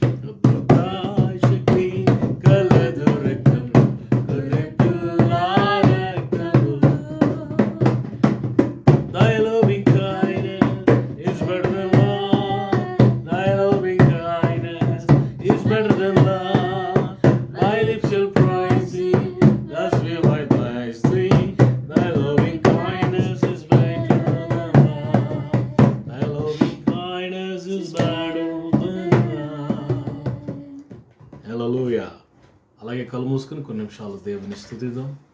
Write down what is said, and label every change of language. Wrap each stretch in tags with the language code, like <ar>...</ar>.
<te>అద్భుత శక్తి కలదు రక్తంలో, గొర్రె పిల్ల రక్తంలో.</te> <en>Thy loving kindness is better than love. Thy loving kindness is better than love. My lips shall praise thee, thus will I bless thee. Thy loving kindness is better than love. Thy loving kindness is better than love. Hallelujah.</en> <te>అలాగే కళ్ళు మూసుకుని కొన్ని నిమిషాలు దేవుని స్తుతిద్దాం.</te>